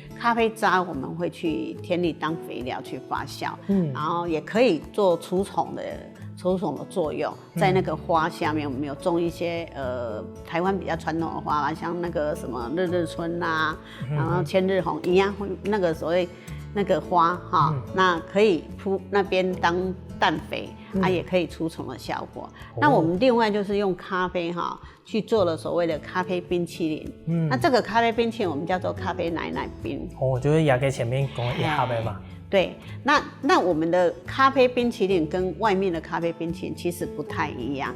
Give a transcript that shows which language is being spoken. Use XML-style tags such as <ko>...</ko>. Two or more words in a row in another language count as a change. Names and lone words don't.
<zh>咖啡渣我們會去田裡當肥料去發酵，然後也可以做除蟲的作用，在那個花下面，我們有種一些台灣比較傳統的花，像那個什麼日春啊，然後千日紅一樣，那個所謂那個花哈，那可以鋪那邊當氮肥，也可以除蟲的效果。那我們另外就是用咖啡哈去做了所謂的咖啡冰淇淋，那這個咖啡冰淇淋我們叫做咖啡奶冰。哦，就是也給前面講一盒的嘛。對，那我們的咖啡冰淇淋跟外面的咖啡冰淇淋其實不太一樣。</zh>